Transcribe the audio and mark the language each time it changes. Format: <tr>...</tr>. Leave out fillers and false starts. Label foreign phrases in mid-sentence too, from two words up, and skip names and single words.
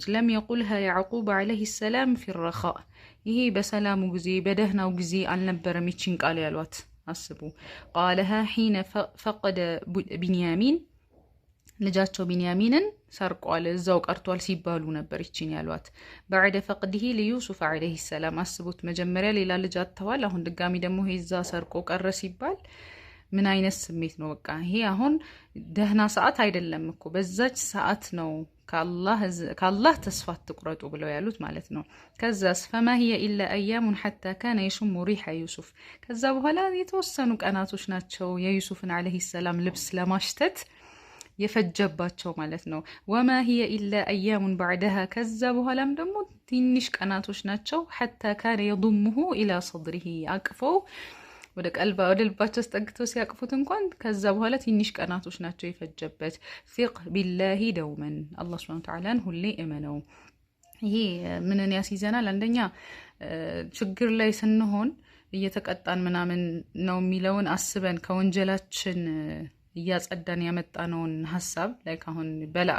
<ar>لم يقلها يعقوب عليه السلام في رخاء</ar> <am>ይሄ በሰላሙ ጊዜ በደህናው ጊዜ አልነበረም ይቺን ቃል ያሏት። አስቡ</am> <ar>قالها حين فقد بنيامين</ar> <am>ልጃቸው ቢንያሚንን ሰርቋል እዛው ቀርቷል ሲባሉ ነበር ይቺን ያሏት።</am> <ar>بعد فقده ليوسف عليه السلام</ar> <am>አስቡት መጀመሪያ ሌላ ልጅ አጥተዋል። አሁን ድጋሚ ደግሞ ይዛ ሰርቆ ቀረ ሲባል ምን አይነት ስሜት ነው? በቃ ይሄ አሁን ደህና ሰዓት አይደለም እኮ በዛች ሰዓት ነው ከአላህ ተስፋ አትቁረጡ ብለው ያሉት ማለት ነው። ከዛስ</am> <ar>فما هي الا ايام حتى كان يشم ريح يوسف</ar> <am>ከዛ በኋላ የተወሰኑ ቀናቶች ናቸው የዩሱፍን</am> <ar>عليه السلام</ar> <am>ልብስ ለማሽተት የፈጀባቸው ማለት ነው።</am> <ar>وما هي الا ايام بعدها</ar> <am>ከዛ በኋላም ደግሞ ትንሽ ቀናቶች ናቸው</am> <ar>حتى كان يضمه الى صدره</ar> <am>አቅፈው ወደ ልባቸው አስጠግተው ሲያቅፉት እንኳን ከዛ በኋላ ትንሽ ቀናቶች ናቸው የፈጀበት።</am> <ar>ثق بالله دوماً</ar> <am>አላህ ሱብሓነሁ ወተዓላን ሁሌ እመነው። ይሄ ምንን ያስይዘናል? አንደኛ ችግር ላይ ስንሆን እየተቀጣን ምናምን ነው የሚለውን አስበን ከወንጀላችን እያጸዳን ያመጣነውን ሐሳብ ላይ ካሁን በላእ</am>